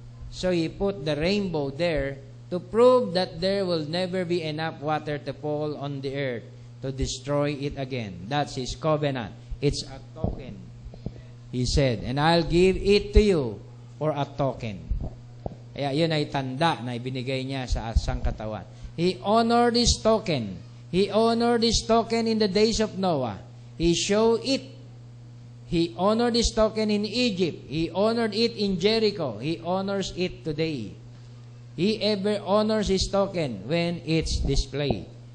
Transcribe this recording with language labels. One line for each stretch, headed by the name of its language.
English: So He put the rainbow there to prove that there will never be enough water to fall on the earth to destroy it again. That's His covenant. It's a token. He said, and I'll give it to you for a token.
Filipino: Kaya yun ay tanda na ibinigay niya sa sangkatawan.
English: He honored His token. He honored His token in the days of Noah. He showed it. He honored His token in Egypt. He honored it in Jericho. He honors it today. He ever honors His token when it's displayed.